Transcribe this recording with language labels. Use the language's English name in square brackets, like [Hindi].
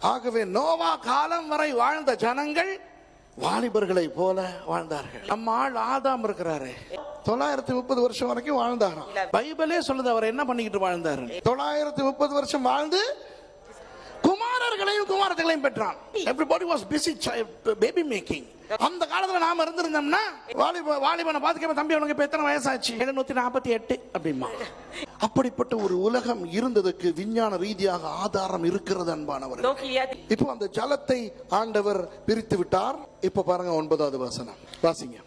[Tamil] ஆகவே நோவா காலம் வரை வாழ்ந்த ஜனங்கள் வாலிபர்களை போல வாழ்ந்தார்கள். நம்ம ஆள் ஆதாம் இருக்கிறாரு, 930 வருஷம் வரைக்கும் வாழ்ந்தாராம். பைபிளே சொல்லுது அவர் என்ன பண்ணிக்கிட்டு வாழ்ந்தாரு. 930 வருஷம் வாழ்ந்து குமாரர்களையும் குமாரர்களையும் பெற்றான். [English] Everybody was busy baby making. [Tamil] அந்த காலத்துல நாம இருந்திருந்தோம்னா வாலிபனை பாத்துக்க, தம்பி உனக்கு இப்ப எத்தனை வயசாச்சு? 748 அப்படிமா. அப்படிப்பட்ட ஒரு உலகம் இருந்ததுக்கு விஞ்ஞான ரீதியாக ஆதாரம் இருக்கிறது அன்பானவர். இப்போ அந்த ஜலத்தை ஆண்டவர் பிரித்து விட்டார். இப்ப பாருங்க 9வது வசனம் வாசிங்க.